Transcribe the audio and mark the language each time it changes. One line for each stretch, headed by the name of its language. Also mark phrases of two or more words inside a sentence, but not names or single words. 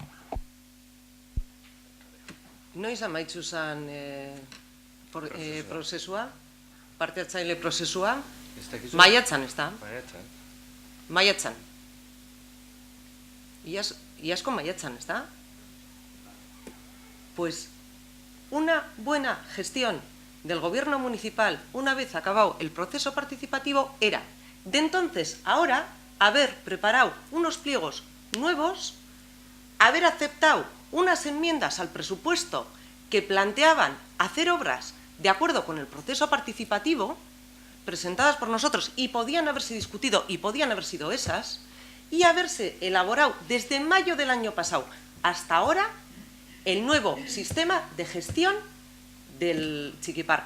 Basque: Noiz amaitzu zen prozesua, parte hartzaile prozesua? Maiatzan, ez da? Maiatzan. Iazko maiatzan, ez da?
Spanish: Pues una buena gestión del gobierno municipal, una vez acabado el proceso participativo, era de entonces a ahora haber preparado unos pliegos nuevos, haber aceptado unas enmiendas al presupuesto que planteaban hacer obras de acuerdo con el proceso participativo, presentadas por nosotros y podían haberse discutido y podían haber sido esas, y haberse elaborado desde mayo del año pasado hasta ahora el nuevo sistema de gestión del Chiquipark.